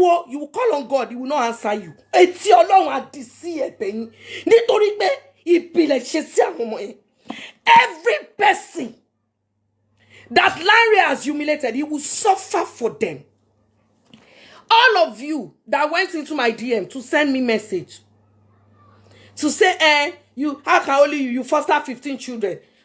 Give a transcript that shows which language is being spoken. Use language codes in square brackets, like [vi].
[en] You will call on God, he will not answer you. [yo] Etí Ọlọ́run àdìsí ẹ̀bẹ̀ yín. Nítorí pé ìpìlẹ̀ ṣe sí àwọn ọmọ yẹn. [en] Every person that Lanre has humiliated, he will suffer for them. All of you that went into my DM to send me message to say, how can only you foster 15 children?